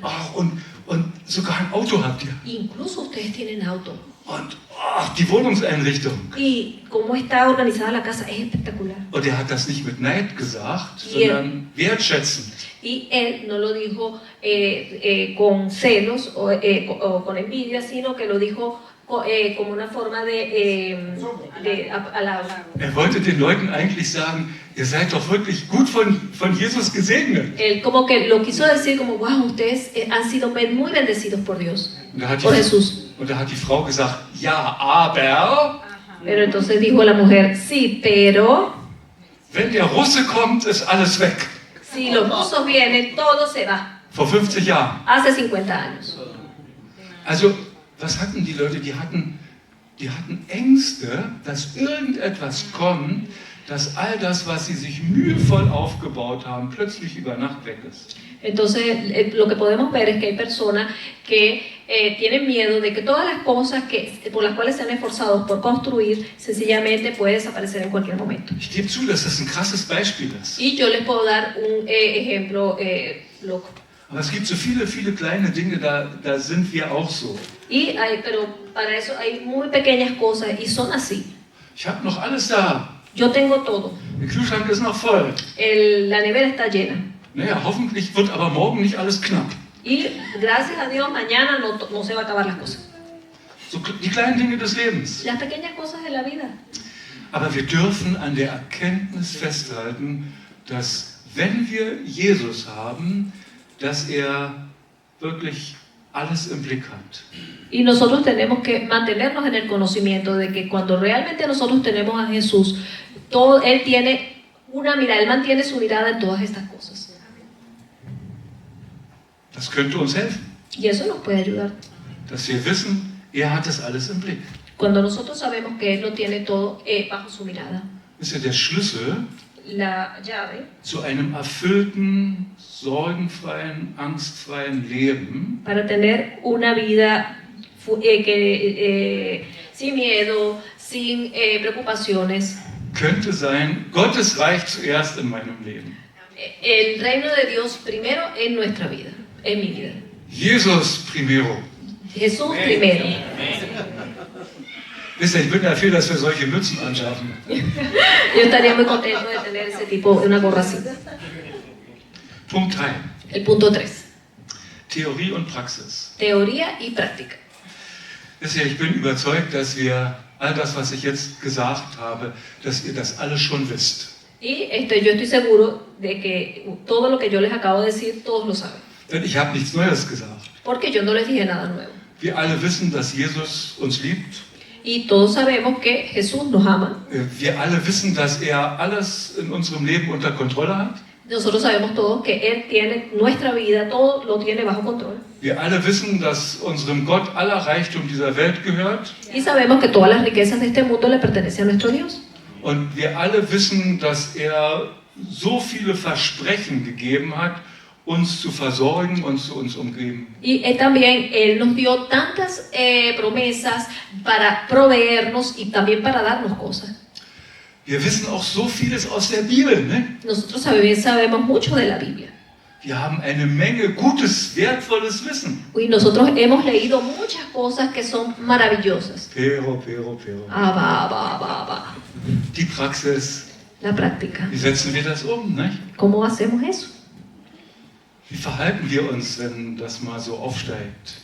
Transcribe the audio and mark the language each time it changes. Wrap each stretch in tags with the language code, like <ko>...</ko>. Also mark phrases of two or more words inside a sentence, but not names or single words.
<de>Ach, und sogar ein Auto habt ihr.</de> <es>Incluso ustedes tienen auto.</es> <de>Und ach, die Wohnungseinrichtung.</de> <es>Y cómo está organizada la casa es espectacular.</es> <de>Und er hat das nicht mit Neid gesagt, Yeah. sondern wertschätzend.</de> <es>Y él no lo dijo con celos o con envidia, sino que lo dijo como una forma de alabar.</es> <de>Er wollte den Leuten eigentlich sagen, ihr seid doch wirklich gut von Jesus gesegnet.</de> <es>Él como que lo quiso decir como, wow, ustedes han sido muy bendecidos por Dios,</es> <de>Und da hat</de> <es>por Jesús.</es> <de>und da hat die Frau gesagt, ja, aber</de> <es>Pero entonces dijo la mujer, sí, pero</es> <de>wenn der Russe kommt, ist alles weg.</de> <es>si los rusos vienen, todo se va.</es> <de>Vor 50 Jahren.</de> <es>Hace 50 años.</es> <de>Also, was hatten die Leute? Die hatten Ängste, dass irgendetwas kommt, dass all das, was sie sich mühevoll aufgebaut haben, plötzlich über Nacht weg ist.</de> <es>Entonces, lo que podemos ver es que hay personas que tienen miedo de que todas las cosas por las cuales se han esforzado por construir, sencillamente puede desaparecer en cualquier momento.</es> <de>Ich gebe zu, dass das ein krasses Beispiel ist.</de> <es>Y yo les puedo dar un ejemplo loco.</es> <de>Aber es gibt so viele, viele kleine Dinge, da sind wir auch so.</de> <es>Pero para eso hay muy pequeñas cosas y son así.</es> <de>Ich habe noch alles da.</de> <es>Yo tengo todo.</es> <de>Der Kühlschrank ist noch voll.</de> <es>La nevera está llena.</es> <de>Naja, hoffentlich wird aber morgen nicht alles knapp.</de> <es>Y gracias a Dios, mañana no se va a acabar las cosas.</es> <de>So die kleinen Dinge des Lebens.</de> <es>Las pequeñas cosas de la vida.</es> <de>Aber wir dürfen an der Erkenntnis festhalten, dass wenn wir Jesus haben, dass er wirklich alles im Blick hat.</de> <es>Y nosotros tenemos que mantenernos en el conocimiento de que cuando realmente nosotros tenemos a Jesús, Él tiene una mirada, Él mantiene su mirada en todas estas cosas.</es> <de>Das könnte uns helfen,</de> <es>Y eso nos puede ayudar.</es> <de>dass wir wissen, er hat das alles im Blick.</de> <es>Cuando nosotros sabemos que Él lo tiene todo bajo su mirada.</es> <de>Das ist ja der Schlüssel</de> <es>La llave</es> <de>zu einem erfüllten, sorgenfreien, angstfreien Leben,</de> <es>para tener una vida sin miedo, sin preocupaciones.</es> <de>könnte sein, Gottes Reich zuerst in meinem Leben.</de> <es>El reino de Dios primero en nuestra vida, en mi vida.</es> <de>Jesus primero.</de> <es>Jesús primero.</es> <de>Wisst ihr, ich bin dafür, dass wir solche Mützen anschaffen.</de> <es>Yo estaría muy contento de tener ese tipo, una gorra así.</es> <de>Punkt 3.</de> <es>El punto 3.</es> <de>Theorie und Praxis.</de> <es>Teoría y práctica.</es> <de>Wisst ihr, ich bin überzeugt, dass wir all das, was ich jetzt gesagt habe, dass ihr das alles schon wisst.</de> <es>Y yo estoy seguro de que todo lo que yo les acabo de decir, todos lo saben.</es> <de>Denn ich habe nichts Neues gesagt.</de> <es>Porque yo no les dije nada nuevo.</es> <de>Wir alle wissen, dass Jesus uns liebt.</de> <es>Y todos sabemos que Jesús nos ama.</es> <de>Wir alle wissen, dass er alles in unserem Leben unter Kontrolle hat.</de> <es>Nosotros sabemos todos que Él tiene nuestra vida, todo lo tiene bajo control.</es> <de>Wir alle wissen, dass unserem Gott aller Reichtum dieser Welt gehört.</de> <es>Y sabemos que todas las riquezas de este mundo le pertenecen a nuestro Dios.</es> <de>Und wir alle wissen, dass er so viele Versprechen gegeben hat, uns zu versorgen und zu uns umgeben.</de> <es>Y también Él nos dio tantas promesas para proveernos y también para darnos cosas.</es> <de>Wir wissen auch so vieles aus der Bibel, ne?</de> <es>Nosotros sabemos mucho de la Biblia.</es> <de>Wir haben eine Menge gutes, wertvolles Wissen.</de> <es>Y nosotros hemos leído muchas cosas que son maravillosas. Pero. Va.</es> <de>Die Praxis,</de> <es>La práctica.</es> <de>wie setzen wir das um, ne?</de> <es>¿Cómo hacemos eso?</es> <de>Wie verhalten wir uns, wenn das mal so aufsteigt?</de>